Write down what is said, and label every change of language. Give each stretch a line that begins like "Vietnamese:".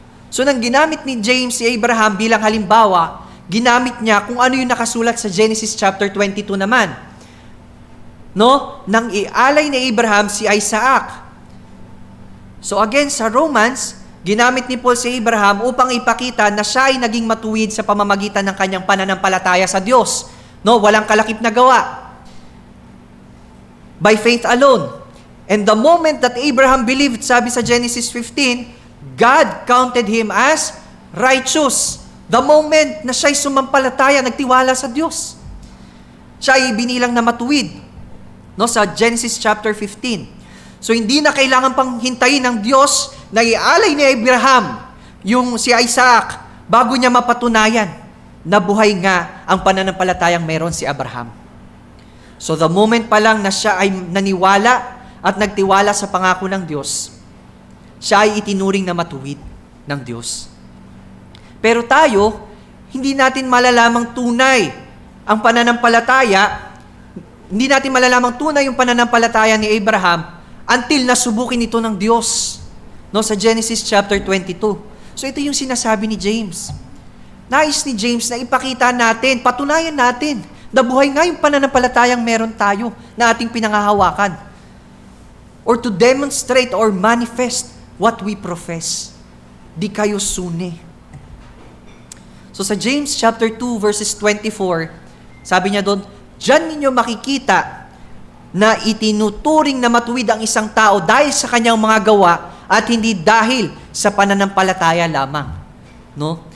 Filipino: So, nang ginamit ni James si Abraham bilang halimbawa, ginamit niya kung ano yung nakasulat sa Genesis chapter 22 naman. No? Nang ialay ni Abraham si Isaac. So again, sa Romans, ginamit ni Paul si Abraham upang ipakita na siya ay naging matuwid sa pamamagitan ng kanyang pananampalataya sa Diyos. No? Walang kalakip na gawa.
English: By faith alone. And the moment that Abraham believed,
Filipino: sabi sa Genesis 15,
English: God counted him as righteous. The moment
Filipino: na siya'y sumampalataya, nagtiwala sa Diyos, siya ay binilang na matuwid. No, sa Genesis chapter 15. So, hindi na kailangan pang hintayin ng Diyos na ialay ni Abraham yung si Isaac bago niya mapatunayan na buhay nga ang pananampalatayang meron si Abraham. So,
English: the moment
Filipino: pa lang na siya ay naniwala at nagtiwala sa pangako ng Diyos, siya ay itinuring na matuwid ng Diyos. Pero tayo, hindi natin malalamang tunay ang pananampalataya, hindi natin malalamang tunay yung pananampalataya ni Abraham
English: until
Filipino: nasubukin ito ng Diyos. No, sa Genesis chapter 22. So ito yung sinasabi ni James. Nais ni James na ipakita natin, patunayan natin, na buhay nga yung pananampalatayang meron tayo na ating pinangahawakan.
English: Or to demonstrate or manifest what we profess. Di kayo sune.
Filipino: So sa James chapter 2 verses 24, sabi niya doon, diyan ninyo makikita na itinuturing na matuwid ang isang tao dahil sa kanyang mga gawa at hindi dahil sa pananampalataya lamang. No?